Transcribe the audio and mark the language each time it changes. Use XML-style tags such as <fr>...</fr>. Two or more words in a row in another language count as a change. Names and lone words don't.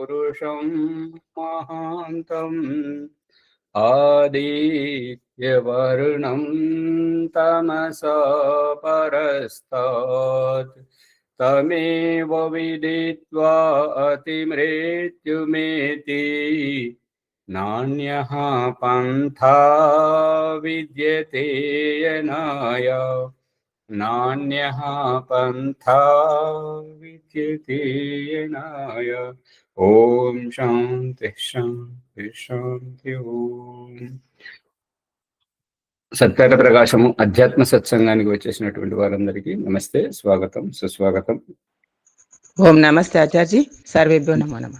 <sa>पुरुषं महान्तं आदित्यवर्णं तमसा परस्तात् तमेव विदित्वा अतिमृत्युमेति नान्यः पन्था विद्यते यनाय नान्यः पन्था विद्यते यनाय। ఓం శాంతి శాంతి శాంతి ఓం.</sa> <te>సత్కార ప్రకాశము అధ్యాత్మ సత్సంగానికి వచ్చేసినటువంటి వారందరికీ నమస్తే, స్వాగతం, సుస్వాగతం. ఓం నమస్తే ఆచార్యజీ,</te> <sa>సర్వేభ్యో నమో నమః.</sa>